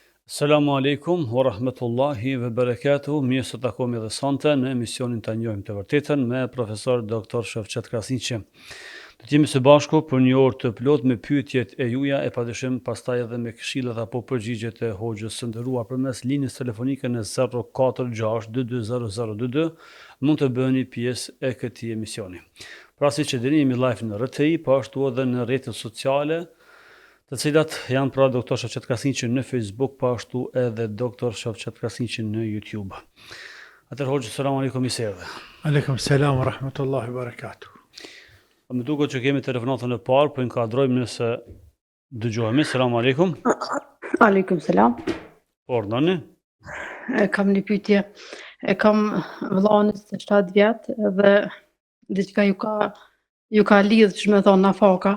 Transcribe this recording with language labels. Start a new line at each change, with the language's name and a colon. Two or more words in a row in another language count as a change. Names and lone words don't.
Arabic: السلام عليكم ورحمة الله وبركاته.
Albanian: Mirë se takohemi edhe sonte në emisionin Ta njohim të vërtetën me profesor Dr. Shoqet Krasniqi. Do të jemi së bashku për një orë të plot me pyetjet e juaja e padyshim pastaj edhe me këshillat apo përgjigjet e hoxhës së nderuar përmes linjës telefonike në 046 220022 mund të bëni pjesë e këtij emisioni. Pra siç e dini jemi live në RTI, po ashtu edhe në rrjetet sociale, të cilat janë pra Dr. Shoqet Krasniqi në Facebook, po ashtu edhe Dr. Shoqet Krasniqi në YouTube. Atëherë hoxhë,
Arabic: سلام عليكم
Albanian: i serdhe.
Arabic: عليكم السلام ورحمة الله وبركاته.
Albanian: Më duket që kemi telefonatën e parë, po inkuadrojmë nëse dëgjohemi.
Arabic: سلام عليكم. عليكم السلام.
Albanian: Po, ordoni. Kam një pyetje. Kam vëllain 7 vjet dhe diçka ju ka lidhë, që më thon nafaka.